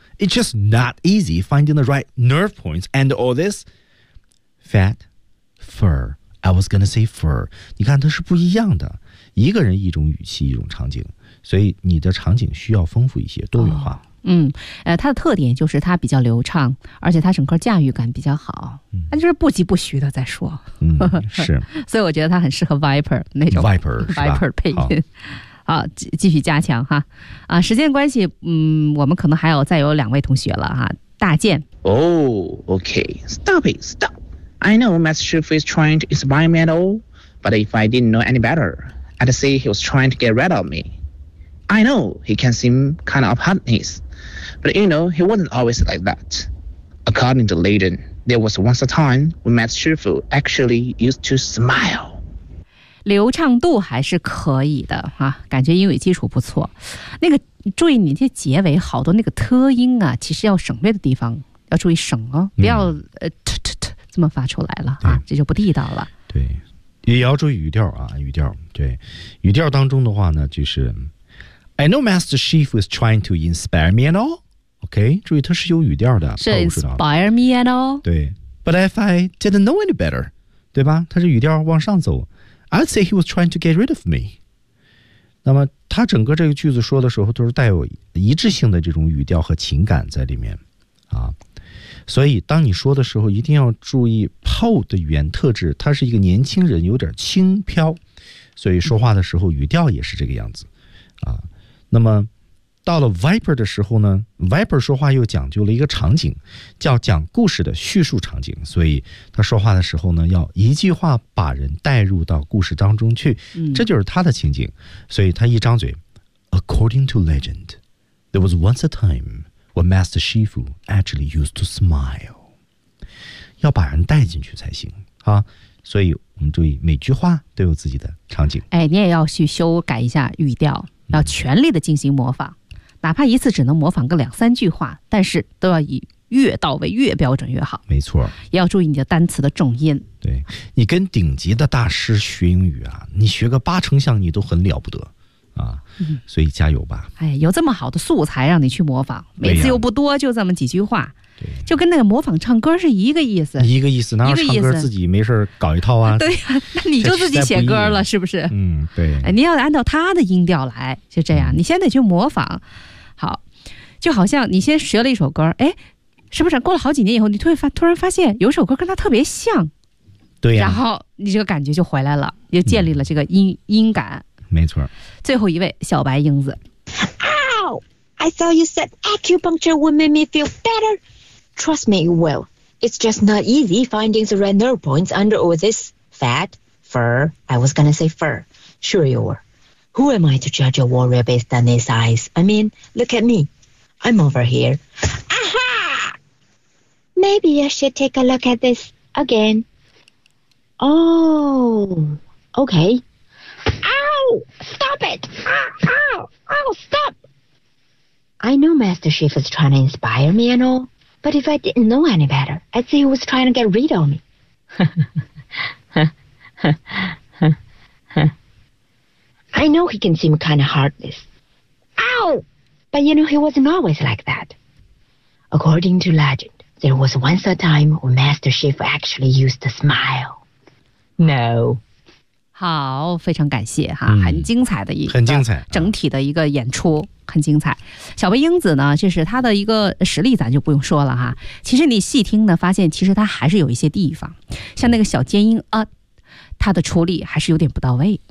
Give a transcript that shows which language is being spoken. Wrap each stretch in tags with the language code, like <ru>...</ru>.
<en>It's just not easy finding the right nerve points and all this fat, fur. I was gonna say fur.</en> <zh>你看它是不一样的，一个人一种语气一种场景，所以你的场景需要丰富一些，多元化。嗯，它的特点就是它比较流畅，而且它整个驾驭感比较好。嗯，那就是不急不徐的在说。嗯，是。所以我觉得它很适合 Viper 那种 Viper 配音。好，继续加强哈。啊，时间关系，我们可能还有再有两位同学了哈。大健。</zh> <en>Oh, okay. Stop it, stop. I know Master Shifu is trying to inspire me at all, but if I didn't know any better, I'd say he was trying to get rid of me. I know he can seem kind of hardness, but you know, he wasn't always like that. According to Layden, there was once a time when Matt Shifu actually used to smile.</en> <zh>流畅度还是可以的哈，感觉英语基础不错。那个注意你这结尾好多那个特音啊，其实要省略的地方要注意省哦，不要这么发出来了啊，这就不地道了。对，也要注意语调啊，语调。</zh> <en>对，语调当中的话呢，就是 I know Master Shifu is trying to inspire me and all.</en> <zh>OK, 注意它是有语调的。</zh> <en>是 inspire me and all. 对。But if I didn't know any better, 对吧，它是语调往上走。 I'd say he was trying to get rid of me.</en> <zh>那么他整个这个句子说的时候都是带有一致性的这种语调和情感在里面。啊。所以当你说的时候一定要注意 Poe 的语言特质，他是一个年轻人，有点轻飘。所以说话的时候语调也是这个样子。啊。那么到了 Viper 的时候呢， Viper 说话又讲究了一个场景，叫讲故事的叙述场景，所以他说话的时候呢要一句话把人带入到故事当中去，这就是他的情景。</zh> <en>所以他一张嘴 According to legend, there was once a time when Master Shifu actually used to smile, 要把人带进去才行啊。</en> <zh>所以我们注意每句话都有自己的场景。哎，你也要去修改一下语调，要全力的进行模仿，哪怕一次只能模仿个两三句话，但是都要以越到位越标准越好。没错，也要注意你的单词的重音。对，你跟顶级的大师学英语啊，你学个八成像你都很了不得啊。所以加油吧。哎，有这么好的素材让你去模仿，每次又不多，就这么几句话。对，就跟那个模仿唱歌是一个意思，一个意思。哪有唱歌自己没事搞一套啊？对呀、啊，那你就自己写歌了，是不是？嗯，对。哎，你要按照他的音调来，就这样。你先得去模仿，好，就好像你先学了一首歌，哎，是不是？过了好几年以后，你突然发现有首歌跟他特别像，对呀、啊。然后你这个感觉就回来了，又建立了这个音感。没错。最后一位小白英子。</zh> <en>Ow! I thought you said acupuncture would make me feel better. Trust me, you will. It's just not easy finding the right nerve points under all this fat, fur. I was gonna say fur. Sure you were. Who am I to judge a warrior based on his eyes? I mean, look at me. I'm over here. Aha! Maybe I should take a look at this again. Oh, okay. Ow! Stop it! Ow! Ow! Stop! I know Master Shifu is trying to inspire me and all. But if I didn't know any better, I'd say he was trying to get rid of me. I know he can seem kind of heartless. Ow! But you know, he wasn't always like that. According to legend, there was once a time when Master Shifu actually used to smile. No.</en> <zh>好，非常感谢哈，很精彩的一个很精彩整体的一个演出，很精彩。小白英子呢，就是他的一个实力咱就不用说了哈，其实你细听呢发现其实他还是有一些地方，像那个小尖音啊，他的处理还是有点不到位。</zh>